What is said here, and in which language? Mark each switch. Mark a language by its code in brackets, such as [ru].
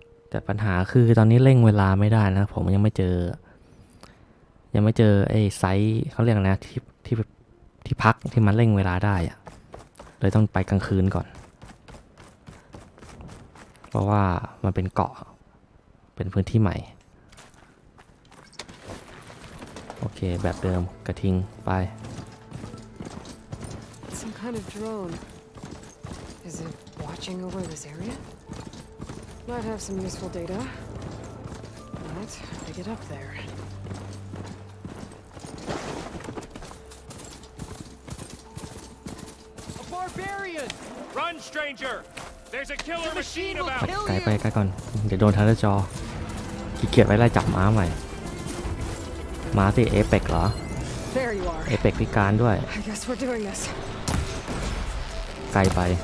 [th] แต่ปัญหาคือตอนนี้เร่งเวลาไม่ได้นะผมยังไม่เจอไอ้ไซส์เขาเรียกนะที่พักที่มันเร่งเวลาได้อะเลยต้องไปกลางคืนก่อนเพราะว่ามันเป็นเกาะเป็นพื้นที่ใหม่โอเคแบบเดิมกระทิงไป [en] Some kind of drone. Is it watching over this area? Might have some useful data. But how to get up there? A barbarian! Run, stranger! There's a killer machine about! [th] ไกลไปไกลก่อนเดี๋ยวโดนทันจอขี้เกียจไว้ไล่จับม้าใหม่ม้าสิเอเปกเหรอ [en] There you are. [th] เอเปกพิการด้วย [en] I guess we're doing this. [th] ไกลไป